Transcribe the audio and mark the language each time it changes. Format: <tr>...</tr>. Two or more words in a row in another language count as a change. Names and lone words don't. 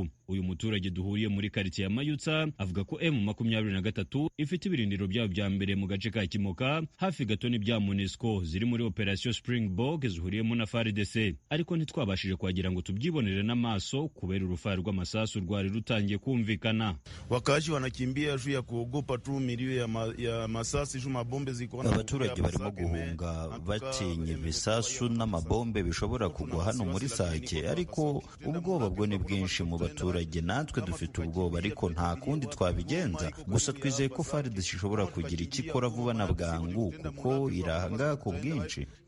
<rw>Uyu muturage duhuriye muri quartier ya Mayutsa avuga ko M23 ifite ibirindiro byabo bya mbere mu gace ka Kimoka hafi gato n'ibya MONUSCO ziri muri operation Springbok zihuriyemo na FARDC, ariko ntitwabashije kwagira ngo tubyibonere n'amaso kubera urufaro rw'amasasu rwari rutangiye kumvikana.</rw> <sw>Wakazi wanakimbia juu ya kuogopa tu milio ya masasi juu mabombe ziko.</sw> <rw>Abaturage barimo guhunga batinye ibisasu n'amabombe bishobora kugwa hano muri Sake, ariko ubwoba bwo ni bwinshi mu baturage. Natwe dufite ubwoba, ariko nta kundi twabigenza. Gusa twizeye ko FARDC ishobora kugira ikikora vuba na bwangu kuko irahanga ku bwinshi.</rw>